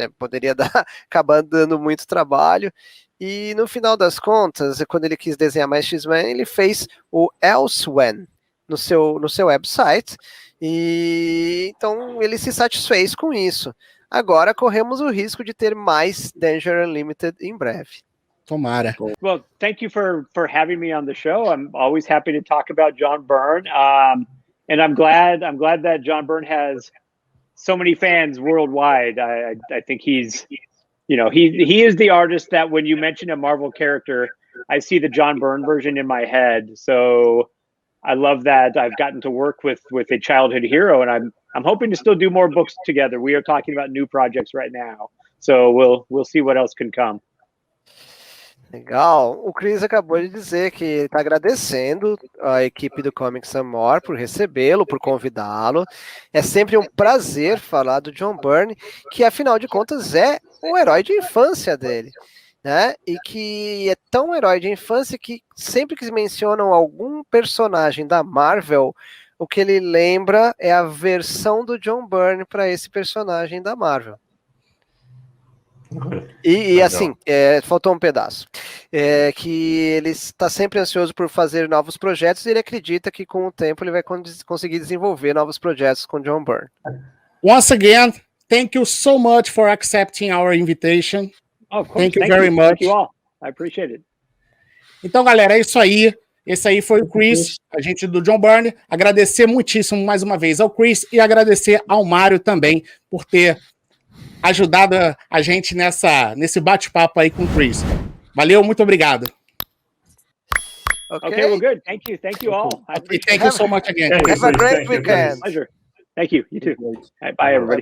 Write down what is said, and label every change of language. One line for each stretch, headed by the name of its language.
Portuguese: Poderia acabar dando muito trabalho, e no final das contas, quando ele quis desenhar mais X-Men, ele fez o Elsewhere no seu website, e então ele se satisfez com isso. Agora corremos o risco de ter mais Danger Unlimited em breve. Tomara.
English: Well, thank you for having me on the show. I'm always happy to talk about John Byrne, and I'm glad that John Byrne has so many fans worldwide. I think he's, he is the artist that when you mention a Marvel character, I see the John Byrne version in my head. So I love that I've gotten to work with a childhood hero, and I'm hoping to still do more books together. We are talking about new projects right now, so we'll see what else can come.
Portuguese: Legal. O Chris acabou de dizer que está agradecendo a equipe do Comics Some More por recebê-lo, por convidá-lo. É sempre um prazer falar do John Byrne, que afinal de contas é o herói de infância dele, né? E que é tão herói de infância que sempre que mencionam algum personagem da Marvel, o que ele lembra é a versão do John Byrne para esse personagem da Marvel. E assim, faltou um pedaço, que ele está sempre ansioso por fazer novos projetos, e ele acredita que com o tempo ele vai conseguir desenvolver novos projetos com John Byrne.
English: Once again, thank you so much for accepting our invitation. Oh, thank you very much. Thank you all. I appreciate it.
Portuguese: Então, galera, é isso aí. Esse aí foi o Chris, agente do John Byrne. Agradecer muitíssimo mais uma vez ao Chris e agradecer ao Mário também por ter ajudado a gente nesse bate-papo aí com o Chris. Valeu, muito obrigado.
English: Okay, well, good. Thank you all. Okay, thank you so much again. Have a great weekend. Pleasure. Thank you. You too. Right, bye, everybody.